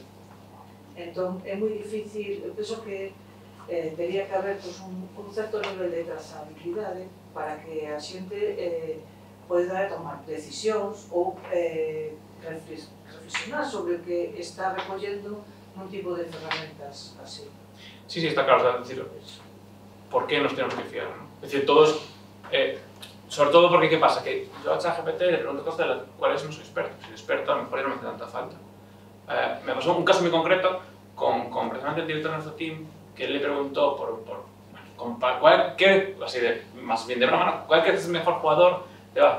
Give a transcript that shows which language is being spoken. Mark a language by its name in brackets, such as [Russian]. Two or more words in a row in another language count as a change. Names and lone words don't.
[Galician] Entón, é moi difícil, eu penso que teria que haber un certo nivel de trazabilidade para que a xente poida tomar decisións ou reflexionar sobre o que está recollendo un tipo de ferramentas así. [Spanish] Sí, está claro, o sea, es decir, ¿por qué nos tenemos que fiar? ¿No? Es decir, todos, sobre todo porque, ¿qué pasa? Que yo a ChatGPT le pregunto cosas de las cuales no soy experto. Si soy experto, a lo mejor ya no me hace tanta falta. Me pasó un caso muy concreto con precisamente el director de nuestro team, que él le preguntó así de, más bien de broma, ¿cuál es el mejor jugador de básquet?